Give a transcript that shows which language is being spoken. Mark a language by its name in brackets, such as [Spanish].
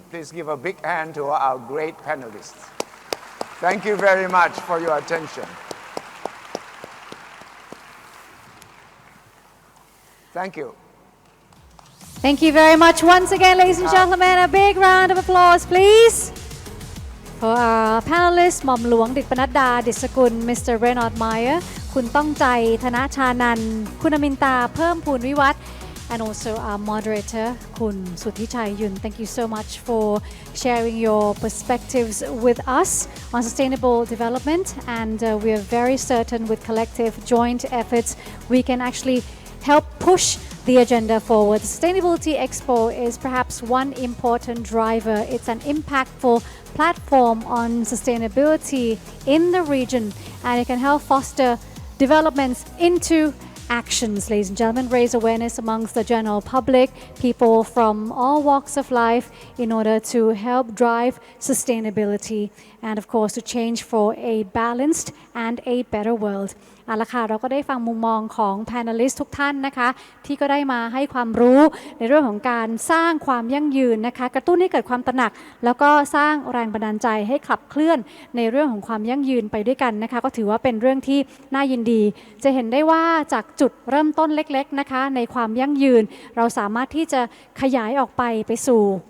[English] Please give a big hand to our great panelists. Thank you very much for your attention. Thank you. Thank you very much once again, ladies and gentlemen. A big round of applause, please. For our panelists, หม่อมหลวงดิษฐ์ปนัดดา ดิษฐกุล Mr. Reynold Meyer คุณต้องใจ ธนชานันท์ คุณอมินตา เพิ่มพูนวิวัฒน์ and also our moderator คุณสุทธิชัยยุน Thank you so much for sharing your perspectives with us on sustainable development, and we are very certain with collective joint efforts we can actually help push the agenda forward. Sustainability Expo is perhaps one important driver. It's an impactful platform on sustainability in the region, and it can help foster developments into actions, ladies and gentlemen, raise awareness amongst the general public, people from all walks of life, in order to help drive sustainability and, of course, to change for a balanced and a better world. [Thai] เอาละค่ะเราก็ได้ฟังมุมมองของ panelist ทุกท่านนะคะที่ก็ได้มาให้ความรู้ในเรื่องของการสร้างความยั่งยืนนะคะกระตุ้นให้เกิดความตระหนักแล้วก็สร้างแรงบันดาลใจให้ขับเคลื่อนในเรื่องของความยั่งยืนไปด้วยกันนะคะก็ถือว่าเป็นเรื่องที่น่ายินดีจะเห็นได้ว่าจากจุดเริ่มต้นเล็กๆนะคะในความยั่งยืนเราสามารถที่จะขยายออกไปสู่